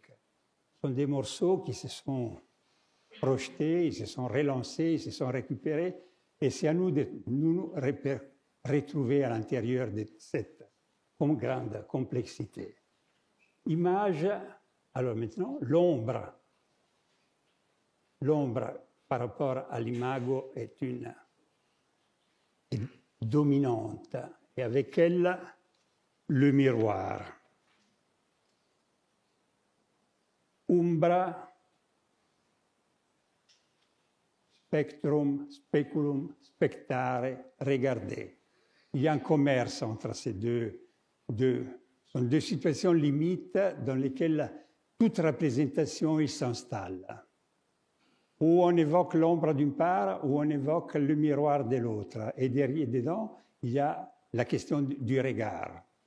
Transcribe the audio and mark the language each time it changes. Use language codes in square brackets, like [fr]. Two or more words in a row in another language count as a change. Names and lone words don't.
[fr] Ce sont des morceaux qui se sont projetés, ils se sont relancés, ils se sont récupérés, et c'est à nous de nous retrouver à l'intérieur de cette grande complexité. Image, alors maintenant, l'ombre. L'ombre par rapport à l'imago est dominante, et avec elle, le miroir. [la] Umbra, spectrum, speculum, spectare, [fr] regarder. Il y a un commerce entre ces deux. Ce sont deux situations limites dans lesquelles toute représentation s'installe. où on évoque l'ombre d'une part, où on évoque le miroir de l'autre. Et derrière, dedans, il y a la question du regard.